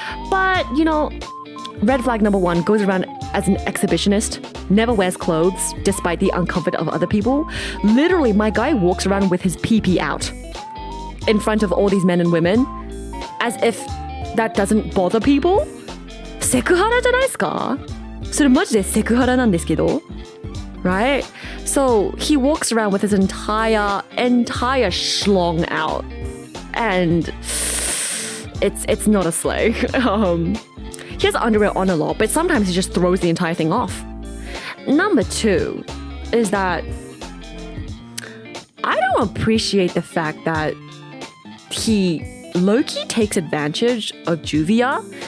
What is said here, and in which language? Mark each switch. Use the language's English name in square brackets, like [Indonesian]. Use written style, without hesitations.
[English] But, you know, red flag number one, goes around as an exhibitionist, never wears clothes despite the uncomfort of other people. Literally, my guy walks around with his pee-pee out in front of all these men and women, as if that doesn't bother people. [Japanese] セクハラじゃないですか？それマジでセクハラなんですけど。 [English] Right? So he walks around with his entire schlong out, and it's not a slay. He has underwear on a lot, but sometimes he just throws the entire thing off. Number two is that I don't appreciate the fact that he low-key takes advantage of Juvia.